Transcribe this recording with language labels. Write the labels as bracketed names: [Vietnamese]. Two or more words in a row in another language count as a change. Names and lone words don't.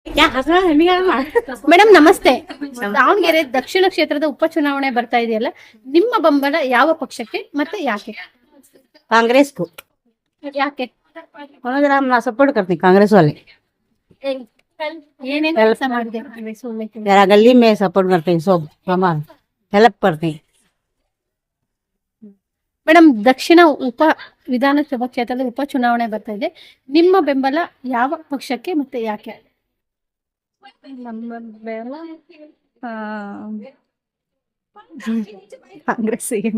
[Kannada] ಮೇಡಮ್ ನಮಸ್ತೆ. ದಾವಣಗೆರೆ ದಕ್ಷಿಣ ಕ್ಷೇತ್ರದ ಉಪಚುನಾವಣೆ ಬರ್ತಾ ಇದೆಯಲ್ಲ, ನಿಮ್ಮ ಬೆಂಬಲ ಯಾವ ಪಕ್ಷಕ್ಕೆ ಮತ್ತೆ ಯಾಕೆ? [Hindi] कांग्रेस को। [Kannada] ಯಾಕೆ? [Hindi] हम सपोर्ट करते हैं कांग्रेस वाले। [Kannada] ಏನೇನ್ ಕೆಲಸ ಮಾಡಿದೆ ಕಾಂಗ್ರೆಸ್ ಒಳ್ಳೆ ಕೆಲಸ? [Hindi] जरा गली में सपोर्ट करते हैं, सब हमारा हेल्प करते हैं। [Kannada] ಮೇಡಮ್, ದಕ್ಷಿಣ ವಿಧಾನಸಭಾ ಕ್ಷೇತ್ರದ ಉಪಚುನಾವಣೆ ಬರ್ತಾ ಇದೆ, ನಿಮ್ಮ ಬೆಂಬಲ ಯಾವ ಪಕ್ಷಕ್ಕೆ ಮತ್ತೆ ಯಾಕೆ? ನಮ್ಮ ಬೆಲ್ಲ ಕಾಂಗ್ರೆಸ್ಸಿಗೆ